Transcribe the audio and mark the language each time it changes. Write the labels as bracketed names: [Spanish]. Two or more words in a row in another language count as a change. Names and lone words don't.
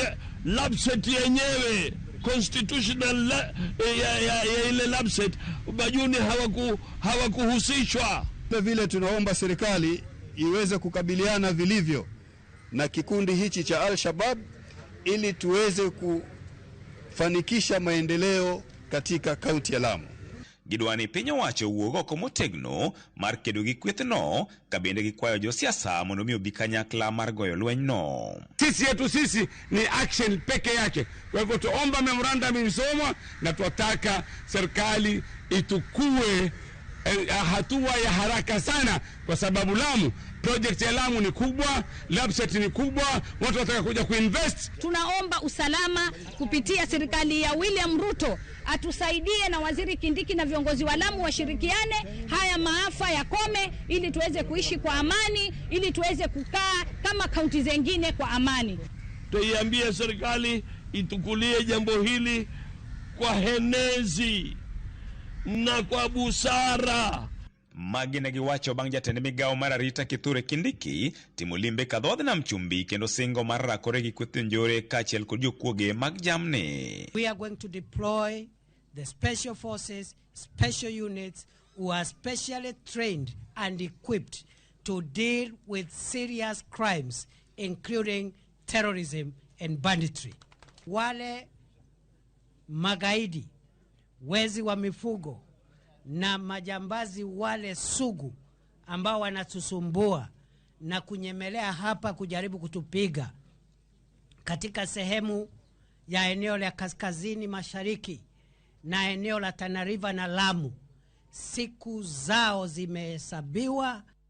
[Swahili] Lapset yenyewe constitutional ya ile lapset bajuni hawakuhusishwa. Vile tunaomba serikali iweze kukabiliana vilivyo na kikundi hichi cha Al-Shabab ili tuweze kufanikisha maendeleo katika kaunti ya Lamu. [Luo (Kenya and Tanzania)] Gidwani piny owacho wuog oko motegno mar kedo gi kwethno, kabende gikwayo josiasa mondo mi obi kanyakla mar goyo lwenyno. [Swahili] Sisi ni action peke yake. Kwa hivyo tuomba memorandum isomwa na tuataka serikali itukue hatua ya haraka sana, kwa sababu Lamu, project ya Lamu ni kubwa, lapset ni kubwa, watu wataka kuja kuinvest. Tunaomba usalama kupitia serikali ya William Ruto atusaidie, na waziri Kindiki na viongozi wa Lamu washirikiane, haya maafa yakome, ili tuweze kuishi kwa amani, ili tuweze kukaa kama kaunti zingine kwa amani. Tuiambie serikali itukulie jambo hili kwa henezi na kwa busara. [Luo (Kenya and Tanzania)] Magina giwacho bang' jatend migawo mar arita Kithure Kindiki timo limbe kadhodh nam chumbi kendo singo mar rakore gi kweth jonjore kaachiel kod jokuoge mag jamni. [English] We are going to deploy the special forces, special units who are specially trained and equipped to deal with serious crimes including terrorism and banditry. [Swahili] Wale magaidi, wezi wa mifugo na majambazi wale sugu ambao wanatusumbua na kunyemelea hapa kujaribu kutupiga katika sehemu ya eneo la kaskazini mashariki na eneo la Tana River na Lamu, siku zao zimehesabiwa.